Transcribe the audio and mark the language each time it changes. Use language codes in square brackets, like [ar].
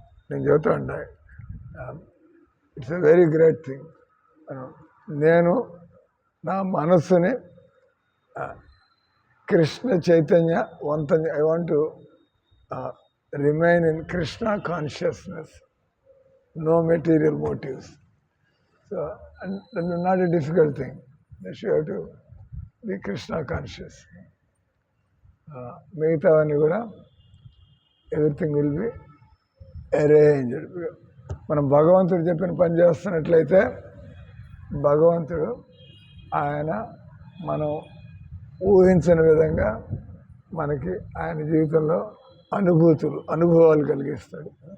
[te] నేను చెబుతా ఉంటా, [en] It's a very great thing. [te] నేను నా మనస్సుని Krishna Chaitanya వంతం. [en] I want to remain in Krishna consciousness, no material motives. So, and that's not a difficult thing. You have to be Krishna conscious. [te] మిగతావన్నీ కూడా [en] Everything will be arranged. [te] మనం భగవంతుడు చెప్పిన పని చేస్తున్నట్లయితే భగవంతుడు ఆయన మనం ఊహించని విధంగా మనకి ఆయన జీవితంలో అనుభవాలు కలిగిస్తాడు.